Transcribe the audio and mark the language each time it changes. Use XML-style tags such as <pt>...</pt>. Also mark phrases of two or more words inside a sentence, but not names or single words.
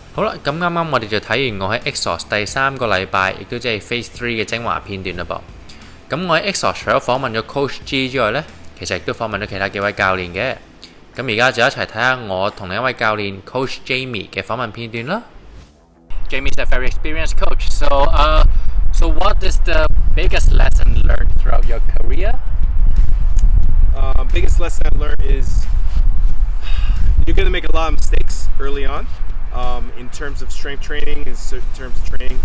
<yue>好啦，咁啱啱我哋就睇完我喺 exos 第3個禮拜，亦都即係 Phase 3嘅精華片段啦噃。咁我喺 exos 除咗訪問咗 Coach G 之外呢，其實亦都訪問咗其他幾位教練嘅。咁而家就一齊睇下我同另一位教練 Coach Jamie 嘅訪問片段啦。</yue> <en>Jamie is a very experienced coach, so what is the biggest lesson learned throughout your career? Biggest lesson I learned is you're going to make a lot of mistakes early on in terms of strength training, in terms of training.</en>